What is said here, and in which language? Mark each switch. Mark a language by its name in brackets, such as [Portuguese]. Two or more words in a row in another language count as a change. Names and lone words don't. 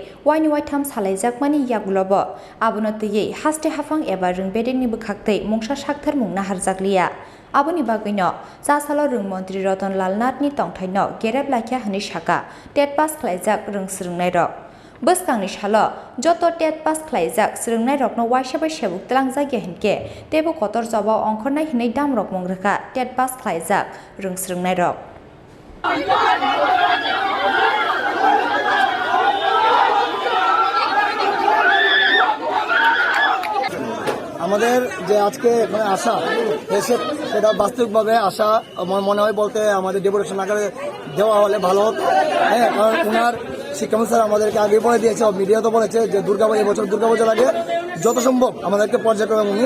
[Kok Borok] waini waitham salaijakmani yagulobo abono tei haste hafang eba rwngbedenni bukhaktei mungsa sakthar mungna harjakliya Aboni bagino Chasalo Mantri Ratanlal Nathni Tongthai Gereblaikha hini saka TET pass Khlaijak Rwngwrwngnairok Bwskangni salo joto TET pass Khlaijak Rwngwrwngnairokno waisaba sebuk tlangjagya hinke tebo kotor jaba ongkhornai hinai damrok mongreka TET pass Khlaijak Rwngwrwngnairok [Bangla] আমাদের যে আজকে এখানে আসা এসে সেটা বাস্তবিকভাবে আসা আমার মনে হয় বলতে আমাদের ডেপুটেশন আকারে দেওয়া হলে ভালো হতো হ্যাঁ কারণ ওনার শিক্ষামন্ত্রী স্যার আমাদেরকে আগে বলে দিয়েছে মিডিয়া তো বলেছে যে এবছর দুর্গাপূজার আগে যত সম্ভব আমাদেরকে পর্যায়ক্রমে উনি